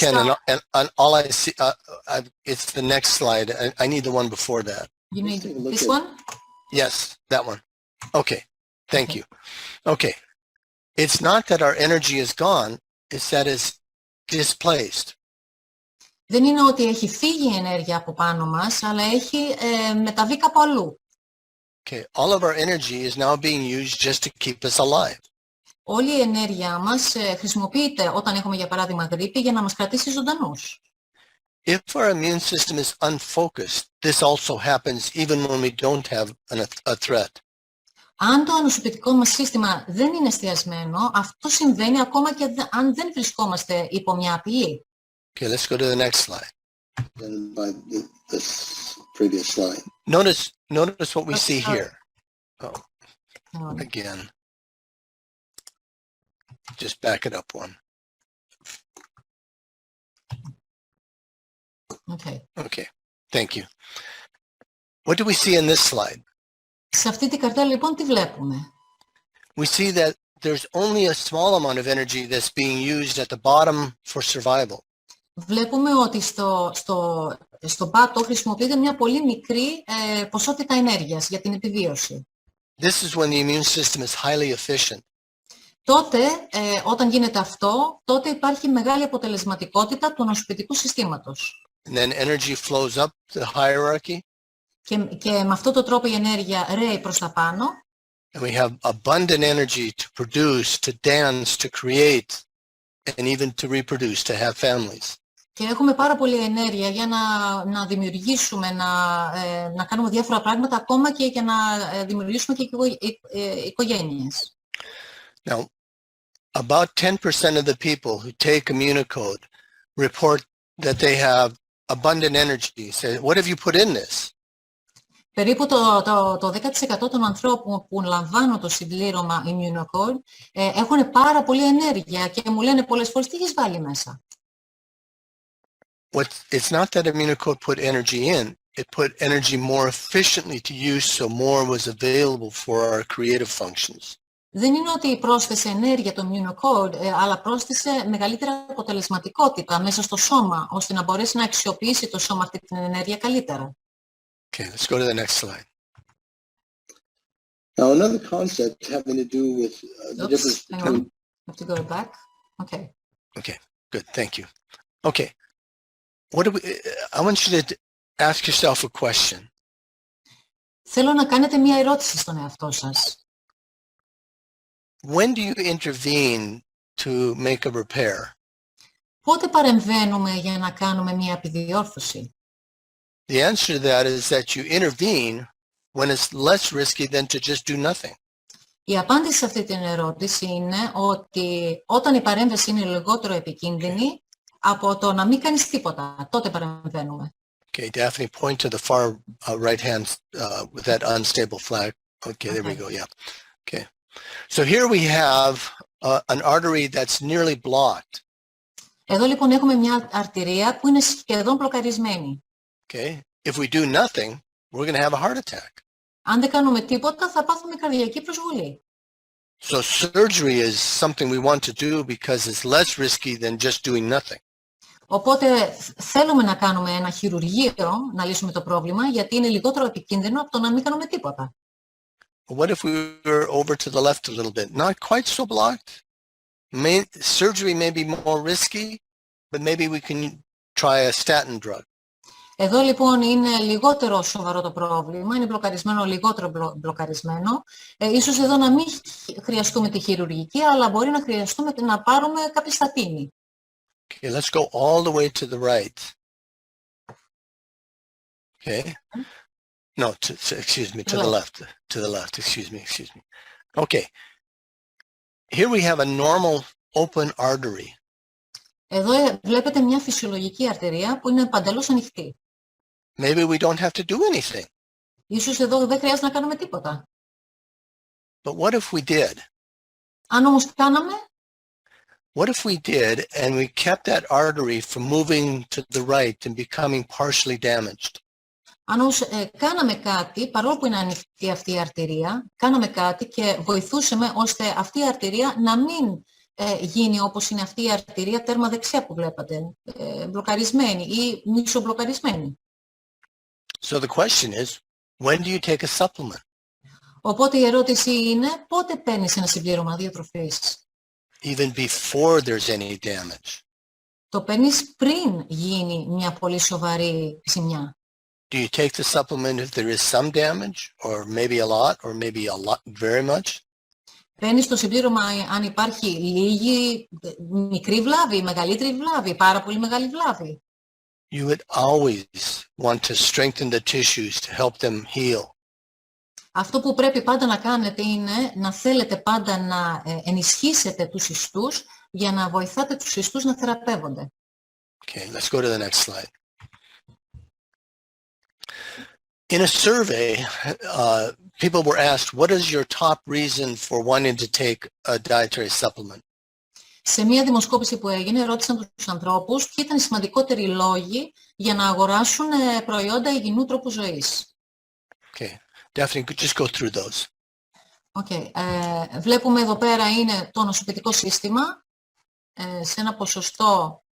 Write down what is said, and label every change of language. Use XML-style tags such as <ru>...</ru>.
<en>can, and all I see, it's the next slide. I need the one before that. you need take a look this at- one? Yes, that one. Okay, thank Okay. you. Okay, it's not that our energy is gone, it's that it's displaced.</en> <el>Δεν είναι ότι έχει φύγει η ενέργεια από πάνω μας, αλλά έχει μεταβεί κάπου αλλού.</el> <en>Okay, all of our energy is now being used just to keep us alive.</en> <el>Όλη η ενέργειά μας χρησιμοποιείται όταν έχουμε, για παράδειγμα, γρίπη για να μας κρατήσει ζωντανούς.</el> <en>If our immune system is unfocused, this also happens even when we don't have a threat.</en> <el>Αν το ανοσοποιητικό μας σύστημα δεν είναι εστιασμένο, αυτό συμβαίνει ακόμα και αν δεν βρισκόμαστε υπό μια απειλή.</el> <en>Okay, let's go to the next slide. done by this previous slide. Notice what we see here. Oh, again. Just back it up one. Okay. Okay, thank you. What do we see in this slide?</en> <el>Σε αυτή την καρτέλα λοιπόν τι βλέπουμε?</el> <en>We see that there's only a small amount of energy that's being used at the bottom for survival.</en> <el>βλέπουμε ότι στο πάτο χρησιμοποιείται μια πολύ μικρή ποσότητα ενέργειας για την επιβίωση.</el> <en>This is when the immune system is highly efficient.</en> <el>Τότε, όταν γίνεται αυτό, τότε υπάρχει μεγάλη αποτελεσματικότητα του ανοσοποιητικού συστήματος.</el> <en>And then energy flows up the hierarchy.</en> <el>Και με αυτόν τον τρόπο η ενέργεια ρέει προς τα πάνω.</el> <en>And we have abundant energy to produce, to dance, to create, and even to reproduce, to have families.</en> <el>Και έχουμε πάρα πολλή ενέργεια για να δημιουργήσουμε, να κάνουμε διάφορα πράγματα, ακόμα και για να δημιουργήσουμε και οικογένειες.</el> <en>Now, about 10% of the people who take Immunocode report that they have abundant energy. Say, what have you put in this?</en> <el>Περίπου το 10% των ανθρώπων που λαμβάνουν το συμπλήρωμα Immunocode έχουν πάρα πολλή ενέργεια και μου λένε πολλές φορές τι έχεις βάλει μέσα.</el> <en>It's not that Immunocode put energy in, it put energy more efficiently to use, so more was available for our creative functions.</en> <el>Δεν είναι ότι πρόσθεσε ενέργεια το Immunocode, αλλά πρόσθεσε μεγαλύτερη αποτελεσματικότητα μέσα στο σώμα, ώστε να μπορέσει να αξιοποιήσει το σώμα αυτή την ενέργεια καλύτερα.</el> <en>Okay, let's go to the next slide. Now, another concept having to do with the difference between... I have to go back. Okay. Okay, good, thank you. Okay, I want you to ask yourself a question.</en> <el>Θέλω να κάνετε μία ερώτηση στον εαυτό σας.</el> <en>When do you intervene to make a repair?</en> <el>Πότε παρεμβαίνουμε για να κάνουμε μία επιδιόρθωση?</el> <en>The answer to that is that you intervene when it's less risky than to just do nothing.</en> <el>Η απάντηση σε αυτή την ερώτηση είναι ότι όταν η παρέμβαση είναι λιγότερο επικίνδυνη από το να μην κάνεις τίποτα, τότε παρεμβαίνουμε.</el> <en>Okay, Daphne, point to the far right hand with that unstable flag. Okay, there we go, yeah. Okay. So here we have an artery that's nearly blocked.</en> <el>Εδώ λοιπόν έχουμε μια αρτηρία που είναι σχεδόν μπλοκαρισμένη.</el> <en>Okay, if we do nothing, we're going to have a heart attack.</en> <el>Αν δεν κάνουμε τίποτα, θα πάθουμε καρδιακή προσβολή.</el> <en>So surgery is something we want to do because it's less risky than just doing nothing.</en> <el>Οπότε θέλουμε να κάνουμε ένα χειρουργείο, να λύσουμε το πρόβλημα, γιατί είναι λιγότερο επικίνδυνο από το να μην κάνουμε τίποτα.</el> <en>What if we were over to the left a little bit? Not quite so blocked. Surgery may be more risky, but maybe we can try a statin drug.</en> <el>Εδώ λοιπόν είναι λιγότερο σοβαρό το πρόβλημα, είναι μπλοκαρισμένο, λιγότερο μπλοκαρισμένο. Ίσως εδώ να μην χρειαστούμε τη χειρουργική, αλλά μπορεί να χρειαστούμε να πάρουμε κάποια στατίνη.</el> <en>Okay, let's go all the way to the right. Okay. No, excuse me, to the left. To the left, excuse me. Okay. Here we have a normal open artery.</en> <el>Εδώ βλέπετε μια φυσιολογική αρτηρία που είναι παντελώς ανοιχτή.</el> <en>Maybe we don't have to do anything.</en> <el>Ίσως εδώ δεν χρειάζεται να κάνουμε τίποτα.</el> <en>But what if we did?</en> <el>Αν όμως κάναμε,</el> <en>What if we did and we kept that artery from moving to the right and becoming partially damaged?</en> <el>αν όμως κάναμε κάτι, παρόλο που είναι ανοιχτή αυτή η αρτηρία, κάναμε κάτι και βοηθούσαμε ώστε αυτή η αρτηρία να μην γίνει όπως είναι αυτή η αρτηρία τέρμα δεξιά που βλέπατε, μπλοκαρισμένη ή μισομπλοκαρισμένη.</el> <en>So the question is, when do you take a supplement?</en> <el>Οπότε η ερώτηση είναι, πότε παίρνεις ένα συμπλήρωμα διατροφής?</el> <en>Even before there's any damage.</en> <el>Το παίρνεις πριν γίνει μια πολύ σοβαρή ζημιά.</el> <en>Do you take the supplement if there is some damage, or maybe a lot, or maybe a lot, very much?</en> <el>Παίρνεις το συμπλήρωμα αν υπάρχει λίγη, μικρή βλάβη, μεγαλύτερη βλάβη, πάρα πολύ μεγάλη βλάβη.</el> <en>You would always want to strengthen the tissues to help them heal.</en> <el>Αυτό που πρέπει πάντα να κάνετε είναι να θέλετε πάντα να ενισχύσετε τους ιστούς για να βοηθάτε τους ιστούς να θεραπεύονται.</el> <en>Okay, let's go to the next slide. In a survey, people were asked, what is your top reason for wanting to take a dietary supplement?</en> <el>Σε μία δημοσκόπηση που έγινε, ρώτησαν τους ανθρώπους ποιοι ήταν οι σημαντικότεροι λόγοι για να αγοράσουν προϊόντα υγιεινού τρόπου ζωής.</el> <en>Okay, Daphne, just go through those. Okay.</en> <el>Βλέπουμε εδώ πέρα είναι το ανοσοποιητικό σύστημα σε ένα ποσοστό</el>